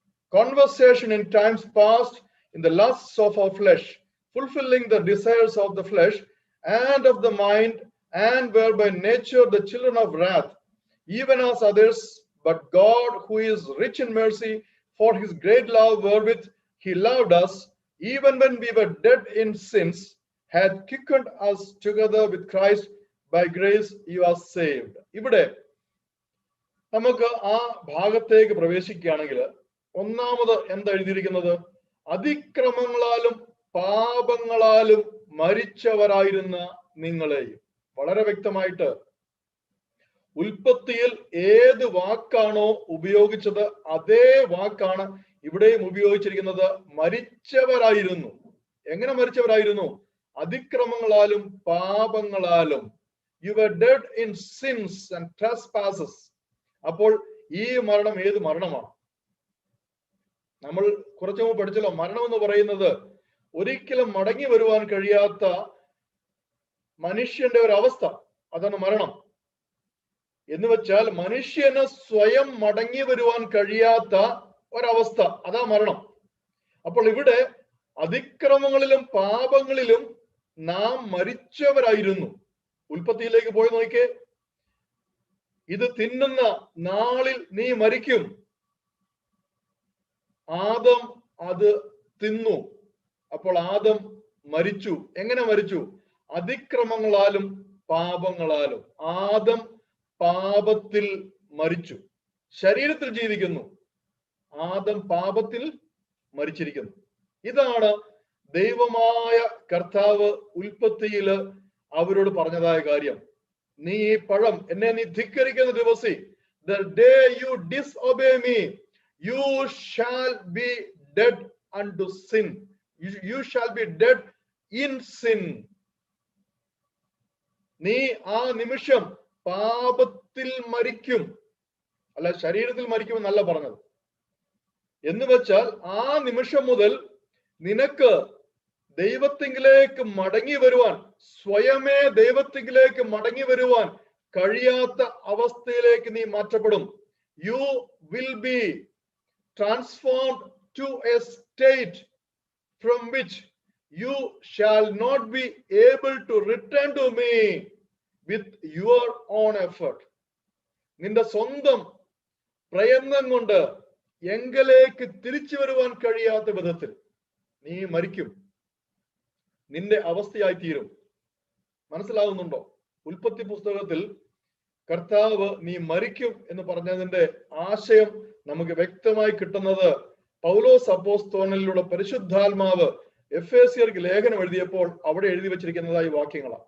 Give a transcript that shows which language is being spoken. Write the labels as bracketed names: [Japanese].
[English] conversation in times past in the lusts of our flesh, fulfilling the desires of the flesh and of the mind, and were by nature the children of wrath, even as others. But God, who is rich in mercy, for his great love wherewith he loved us, even when we were dead in sins, hath quickened us together with Christ. By grace you are saved. [Malayalam] ഇവിടെ നമുക്ക് ആ ഭാഗത്തേക്ക് പ്രവേശിക്കുകയാണെങ്കിൽ ഒന്നാമത് എന്താ എഴുതിയിരിക്കുന്നത്? അതിക്രമങ്ങളാലും പാപങ്ങളാലും മരിച്ചവരായിരുന്ന നിങ്ങളെയും. വളരെ വ്യക്തമായിട്ട് ഉൽപ്പത്തിയിൽ ഏത് വാക്കാണോ ഉപയോഗിച്ചത് അതേ വാക്കാണ് ഇവിടെയും ഉപയോഗിച്ചിരിക്കുന്നത്. മരിച്ചവരായിരുന്നു. എങ്ങനെ മരിച്ചവരായിരുന്നു? അതിക്രമങ്ങളാലും പാപങ്ങളാലും. [English] You were dead in sins and trespasses. [Malayalam] അപ്പോൾ ഈ മരണം ഏത് മരണമാണ്? നമ്മൾ കുറച്ചു മുമ്പ് പഠിച്ചല്ലോ, മരണം എന്ന് പറയുന്നത് ഒരിക്കലും മടങ്ങി വരുവാൻ കഴിയാത്ത മനുഷ്യന്റെ ഒരു അവസ്ഥ. അതാണ് മരണം എന്ന് വെച്ചാൽ മനുഷ്യന് സ്വയം മടങ്ങി വരുവാൻ കഴിയാത്ത ഒരവസ്ഥ, അതാ മരണം. അപ്പോൾ ഇവിടെ അതിക്രമങ്ങളിലും പാപങ്ങളിലും നാം മരിച്ചവരായിരുന്നു. ഉൽപ്പത്തിയിലേക്ക് പോയി നോക്കിക്കേ, ഇത് തിന്നുന്ന നാളിൽ നീ മരിക്കും. ആദം അത് തിന്നു. അപ്പോൾ ആദം മരിച്ചു. എങ്ങനെ മരിച്ചു? അതിക്രമങ്ങളാലും പാപങ്ങളാലും. ആദം പാപത്തിൽ മരിച്ചു. ശരീരത്തിൽ ജീവിക്കുന്നു, ആദം പാപത്തിൽ മരിച്ചിരിക്കുന്നു. ഇതാണ് ദൈവമായ കർത്താവ് ഉൽപ്പത്തിയില് അവരോട് പറഞ്ഞതായ കാര്യം. നീ ഈ പഴം, എന്നെ നീ ധിക്കരിക്കുന്ന ദിവസി, [English] the day you disobey me, you shall be dead unto sin. You shall be dead in sin. [Malayalam] നീ ആ നിമിഷം പാപത്തിൽ മരിക്കും. അല്ല, ശരീരത്തിൽ മരിക്കും എന്നല്ല പറഞ്ഞത്. എന്ന് വെച്ചാൽ ആ നിമിഷം മുതൽ നിനക്ക് ദൈവത്തിങ്കിലേക്ക് മടങ്ങി വരുവാൻ, സ്വയമേ ദൈവത്തിങ്കിലേക്ക് മടങ്ങി വരുവാൻ കഴിയാത്ത അവസ്ഥയിലേക്ക് നീ മാറ്റപ്പെടും. [English] You will be transformed to a state from which you shall not be able to return to me with your own effort. [Malayalam] നിന്റെ സ്വന്തം പ്രയത്നം കൊണ്ട് എങ്കിലേക്ക് തിരിച്ചു വരുവാൻ കഴിയാത്ത വിധത്തിൽ നീ മരിക്കും. നിന്റെ അവസ്ഥയായി തീരും. മനസ്സിലാവുന്നുണ്ടോ? ഉൽപ്പത്തി പുസ്തകത്തിൽ കർത്താവ് നീ മരിക്കും എന്ന് പറഞ്ഞതിന്റെ ആശയം നമുക്ക് വ്യക്തമായി കിട്ടുന്നത് പൗലോസ് അപ്പോസ്തലനിലൂടെ പരിശുദ്ധാത്മാവ് എഫേസ്യർക്ക് ലേഖനം എഴുതിയപ്പോൾ അവിടെ എഴുതി വെച്ചിരിക്കുന്നതായി വാക്യങ്ങളാണ്.